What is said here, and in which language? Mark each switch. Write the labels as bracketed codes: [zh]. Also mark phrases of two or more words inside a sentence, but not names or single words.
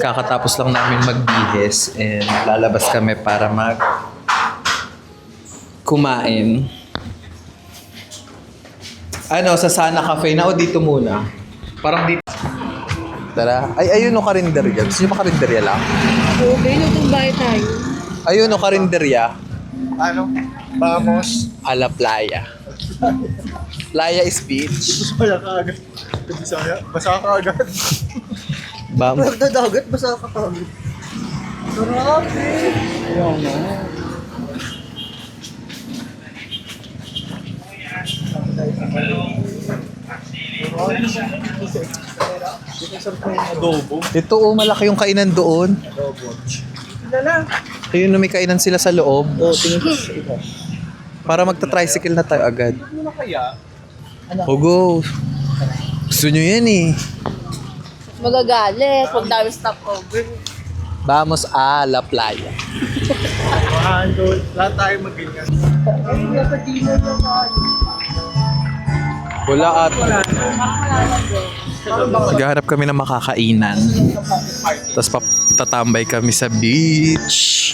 [tl] Kakatapos lang namin magbihis and lalabas kami para kumain. Ano, sa Sana Cafe na o dito muna? Parang dito. Tara. Ay, ayun o karinderya. Gusto nyo ba karinderya lang? Okay, lutong bahay tayo. Ayun o karinderya. Ano? Vamos. [es] A la playa. [en] Playa is beach. [tl] Wala ka agad. Bisaya. Basa ka agad. Bam. Nagdadagat, basa ka agad. Grabe. Ayaw na. Adobo. Ito o, malaki yung kainan doon. Ayun o, may kainan sila sa loob. Para magta-tricycle na tayo agad. Ano na kaya? Hugo. Gusto nyo yan eh. Magagalit. Huwag dami stopover. [es] Vamos a la playa. [tl] Doon. Lahat tayo mag-ganyan. Wala at. Maghahanap kami ng makakainan. Tapos tatambay kami sa beach.